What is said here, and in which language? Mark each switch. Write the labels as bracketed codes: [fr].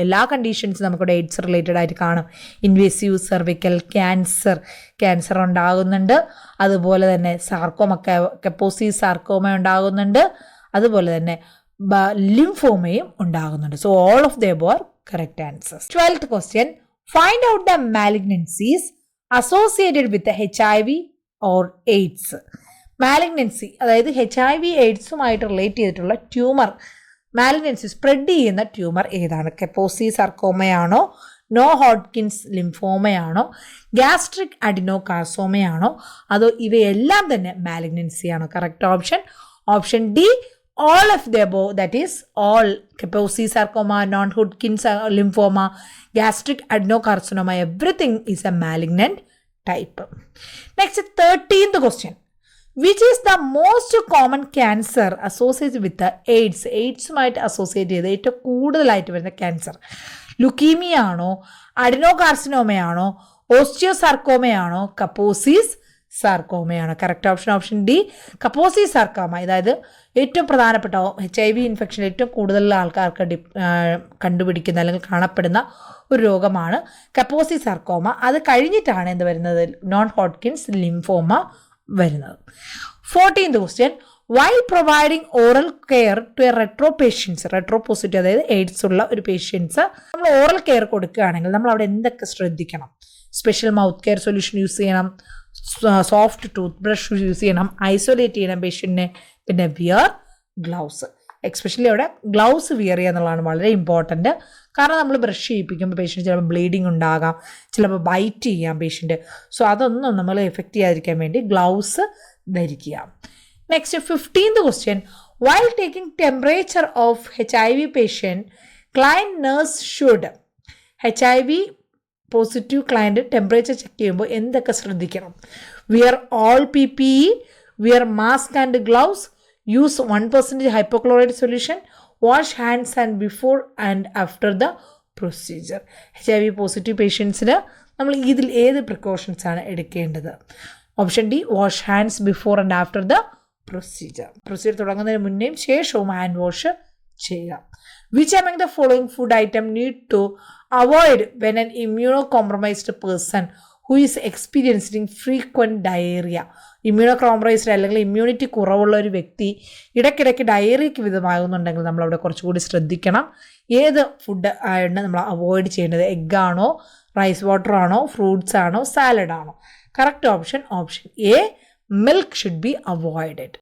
[ml] എല്ലാ കണ്ടീഷൻസും നമുക്കിവിടെ AIDS related ആയിട്ട് കാണും. ഇൻവേസീവ് സെർവിക്കൽ ക്യാൻസർ ഉണ്ടാകുന്നുണ്ട്, അതുപോലെ തന്നെ സാർക്കോമ, കപ്പോസി സാർക്കോമ ഉണ്ടാകുന്നുണ്ട്, അതുപോലെ തന്നെ ലിംഫോമയും ഉണ്ടാകുന്നുണ്ട്. [en] So all of the above are correct answers. 12th question, find out the malignancies associated with the HIV or AIDS. [ml] Malignancy, അതായത് HIV എയ്ഡ്സുമായിട്ട് റിലേറ്റ് ചെയ്തിട്ടുള്ള ട്യൂമർ, മാലിഗ്നൻസി സ്പ്രെഡ് ചെയ്യുന്ന ട്യൂമർ ഏതാണ്? കപ്പോസി സർക്കോമയാണോ, നോ ഹോഡ്കിൻസ് ലിംഫോമയാണോ, ഗ്യാസ്ട്രിക് അഡിനോകാർസോമയാണോ, അതോ ഇവയെല്ലാം തന്നെ മാലിഗ്നൻസിയാണോ? [en] Correct option D, all of the above, that is all. Kaposi sarcoma, non-Hodgkin's lymphoma, gastric adenocarcinoma, everything is a malignant type. Next, 13th question, which is the most common cancer associated with the AIDS? [ml] AIDS-മായിട്ട് associate ചെയ്ത് ഏറ്റവും കൂടുതലായിട്ട് വരുന്ന cancer leukaemia ആണോ, അഡിനോകാർസിനോമയാണോ, ഓസ്റ്റിയോസാർക്കോമയാണോ, കപ്പോസിസ് സാർക്കോമയാണ്? Correct option D, കപ്പോസി sarcoma. അതായത് ഏറ്റവും പ്രധാനപ്പെട്ട HIV infection ഏറ്റവും കൂടുതൽ ആൾക്കാർക്ക് കണ്ടുപിടിക്കുന്ന അല്ലെങ്കിൽ കാണപ്പെടുന്ന ഒരു രോഗമാണ് കപ്പോസി സാർക്കോമ. അത് കഴിഞ്ഞിട്ടാണ് എന്ത് വരുന്നത്? നോൺ ഹോഡ്കിൻസ് ലിംഫോമ വരുന്നത്. [en] 14th question, while providing oral care to a retro patients, retro positive [ml] അതായത് എയ്ഡ്സ് ഉള്ള ഒരു പേഷ്യൻസ് നമ്മൾ ഓറൽ കെയർ കൊടുക്കുകയാണെങ്കിൽ നമ്മൾ അവിടെ എന്തൊക്കെ ശ്രദ്ധിക്കണം? Special mouth care solution use ചെയ്യണം, സോഫ്റ്റ് ടൂത്ത് ബ്രഷ് യൂസ് ചെയ്യണം, ഐസൊലേറ്റ് ചെയ്യണം പേഷ്യൻറ്റിനെ, പിന്നെ വിയർ ഗ്ലൗസ്. എക്സ്പെഷ്യലി അവിടെ ഗ്ലൗസ് വിയർ ചെയ്യുക എന്നുള്ളതാണ് വളരെ ഇമ്പോർട്ടൻറ്റ്. കാരണം നമ്മൾ ബ്രഷ് ചെയ്യിപ്പിക്കുമ്പോൾ പേഷ്യൻറ്റ് ചിലപ്പോൾ ബ്ലീഡിങ് ഉണ്ടാകാം, ചിലപ്പോൾ ബൈറ്റ് ചെയ്യാം പേഷ്യൻറ്റ്. സോ അതൊന്നും നമ്മൾ എഫക്റ്റ് ചെയ്യാതിരിക്കാൻ വേണ്ടി ഗ്ലൗസ് ധരിക്കുക. [en] next 15th question, while taking temperature of HIV patient, client nurse should [ml] HIV positive client temperature check ചെയ്യുമ്പോൾ എന്തൊക്കെ ശ്രദ്ധിക്കണം? [en] Wear all PPE, wear mask and gloves, use 1% hypochloride solution, wash hands and before and after the procedure. [ml] HIV positive പേഷ്യൻസിന് നമ്മൾ ഇതിൽ ഏത് precautions ആണ് എടുക്കേണ്ടത്? [en] option D, wash hands before and after the procedure [ml] തുടങ്ങുന്നതിന് മുന്നേയും ശേഷവും ഹാൻഡ് വാഷ് ചെയ്യുക. [en] Which among the following food item need to avoid when an immunocompromised person who is experiencing frequent diarrhea? [ml] ഇമ്മ്യൂണോകോംപ്രമൈസ്ഡ് അല്ലെങ്കിൽ ഇമ്മ്യൂണിറ്റി കുറവുള്ള ഒരു വ്യക്തി ഇടയ്ക്കിടയ്ക്ക് ഡയറിയയ്ക്ക് വിധമാകുന്നുണ്ടെങ്കിൽ നമ്മളവിടെ കുറച്ചുകൂടി ശ്രദ്ധിക്കണം. ഏത് ഫുഡ് ആണ് നമ്മൾ അവോയ്ഡ് ചെയ്യേണ്ടത്? എഗ്ഗാണോ, റൈസ് വാട്ടർ ആണോ, ഫ്രൂട്ട്സ് ആണോ, സാലഡ് ആണോ? [en] Correct option A, milk should be avoided.